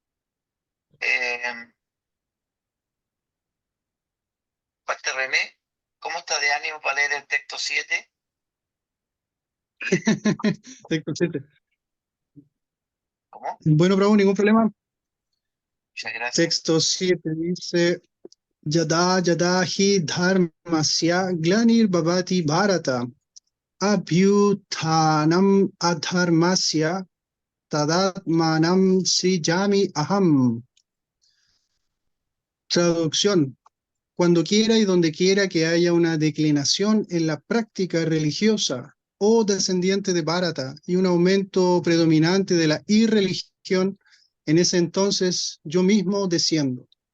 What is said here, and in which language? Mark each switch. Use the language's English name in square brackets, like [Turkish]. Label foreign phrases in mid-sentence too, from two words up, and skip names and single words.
[Spanish] Parte René, ¿cómo está de ánimo para leer el texto 7? Texto 7. ¿Cómo? Bueno, Prabhu, ningún problema. Muchas gracias. Texto 7 dice: [Sanskrit] Yada yada hi dharmasya glanir bhavati bharata abhyuthanam adharmasya tadatmanam srijami aham. [Spanish] Traducción: cuando quiera y donde quiera que haya una declinación en la práctica religiosa o descendiente de Bharata y un aumento predominante de la irreligión, en ese entonces yo mismo desciendo.